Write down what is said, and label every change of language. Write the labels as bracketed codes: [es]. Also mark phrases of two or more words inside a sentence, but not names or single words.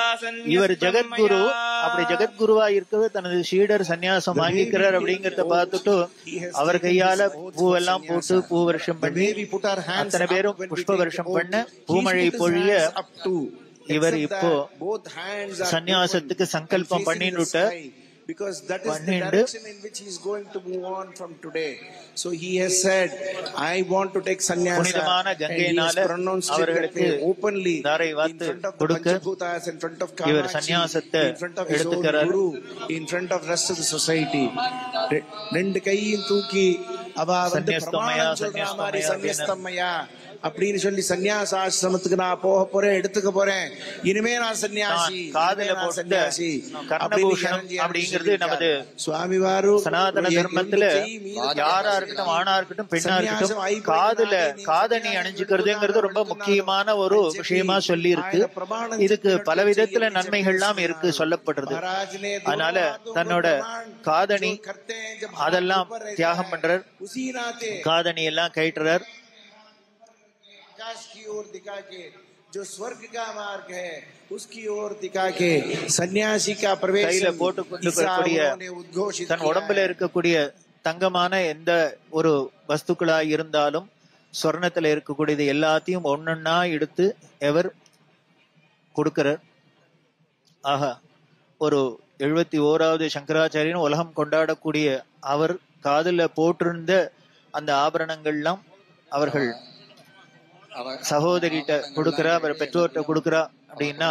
[ta] இவர் ஜெகத்குரு, அப்படி ஜெகத்குருவா இருக்கவே தனது சீடர் சன்னியாசம் வாங்கிக்கிறார் அப்படிங்கறத பார்த்துட்டு அவர் கையால பூவெல்லாம் போட்டு பூ வருஷம் பண்ணி அத்தனை பேரும் புஷ்ப வருஷம் பண்ண பூமழை பொழிய இவர் இப்போ சன்னியாசத்துக்கு சங்கல்பம் பண்ணிட்டு [en] because that is the direction in which he is going to move on from today. So he has said, I want to take sannyasa, and he has pronounced it openly in front of the Panchbhutas, in front of Kamachi, in front of his own guru, in front of rest of the society. [ta] ரெண்டு கையும் தூக்கி அவ பிரமாணம் சொல்ற மாதிரி சன்னியஸ்தம்மையா அப்படின்னு சொல்லி சன்னியாச ஆசிரமத்துக்கு நான் போக போறேன், எடுத்துக்க போறேன், இனிமே நான் சன்னியாசி, காதுல சன்னியாசி அப்படிங்கிறது நமது [te] சுவாமி வாரு [ta] சனாதன தர்மத்துல யாரா இருக்கட்டும், ஆணா இருக்கட்டும், பெண்ணா இருக்கட்டும், காதணி அணிஞ்சுக்கிறதுங்கிறது ரொம்ப முக்கியமான ஒரு விஷயமா சொல்லி இருக்கு. இதுக்கு பல விதத்துல நன்மைகள்லாம் இருக்கு சொல்லப்படுறது. அதனால தன்னோட காதணி அதெல்லாம் தியாகம் பண்றார், காதணி எல்லாம் கயிட்டுறார். [hi] की ओर दिखा के जो स्वर्ग का मार्ग है उसकी ओर दिखा के सन्यासी का प्रवेश [ta] கையில போட்டு கொண்டிருக்கக்கூடிய தன் உடம்புல இருக்கக்கூடிய தங்கமான எந்த ஒரு வஸ்துக்களா இருந்தாலும் சொர்ணத்துல இருக்கக்கூடியது எல்லாத்தையும் ஒன்னொன்னா எடுத்து எவர் கொடுக்கிறார். ஆஹா, ஒரு 71வது சங்கராச்சாரியன் உலகம் கொண்டாடக்கூடிய அவர் காதுல போட்டிருந்த அந்த ஆபரணங்கள்லாம் அவர்கள் சகோதரிட்ட கொடுக்கிறா, அவர் பெற்றோர்கிட்ட கொடுக்கிறா அப்படின்னா